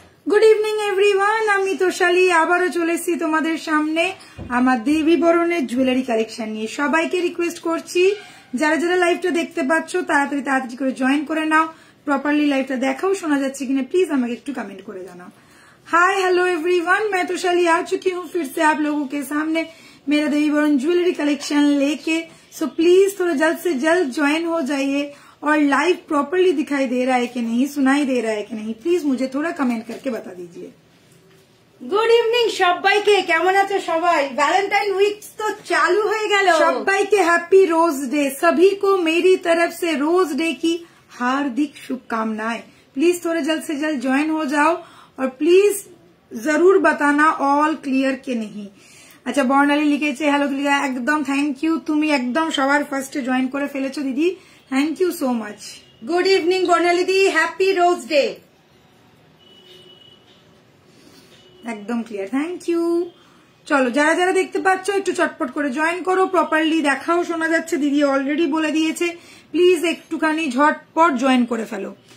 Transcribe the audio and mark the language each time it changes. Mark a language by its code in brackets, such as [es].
[bn] Good evening everyone, আমি তোষালি আবারও চলে এসেছি তোমাদের সামনে আমার দেবী বরণের জুয়েলারি কালেকশন নিয়ে। সবাইকে রিকোয়েস্ট করছি যারা যারা লাইভটা দেখতে পাচ্ছ তাড়াতাড়ি করে জয়েন করে নাও। প্রপারলি লাইভটা দেখাও, শোনা যাচ্ছে কিনা প্লিজ আমাকে একটু कमेंट করে জানাও। [hi] हाय हेलो एवरीवन, मैं तोषाली आ चुकी हूँ फिर से आप लोगों के सामने मेरा देवी बरन ज्वेलरी कलेक्शन लेके। सो प्लीज थोड़ा जल्द से जल्द ज्वाइन हो जाइए और लाइव प्रॉपरली दिखाई दे रहा है कि नहीं, सुनाई दे रहा है कि नहीं, प्लीज मुझे थोड़ा कमेंट करके बता दीजिए। [en] good evening [bn] সবাইকে, কেমন আছো সবাই? ভ্যালেন্টাইন উইক তো চালু হয়ে গেল। সবাইকে [hi] हैप्पी रोज डे, सभी को मेरी तरफ से रोज डे की हार्दिक शुभकामनाएं। प्लीज थोड़ा जल्द से जल्द ज्वाइन हो जाओ और प्लीज जरूर बताना ऑल क्लियर के नहीं। [bn] আচ্ছা, বর্ণালী লিখেছে হ্যালো ক্লিয়ার, একদম থ্যাংক ইউ, তুমি একদম সবার ফার্স্টে জয়েন করে ফেলেছো দিদি, thank you so much. Good evening Barnali the, happy rose day. একদম ক্লিয়ার, থ্যাংক ইউ। চলো যারা যারা দেখতে পাচ্ছ একটু চটপট করে জয়েন করো, প্রপারলি দেখাও, শোনা যাচ্ছে, দিদি অলরেডি বলে দিয়েছে, প্লিজ একটুখানি ঝটপট জয়েন করে ফেলো।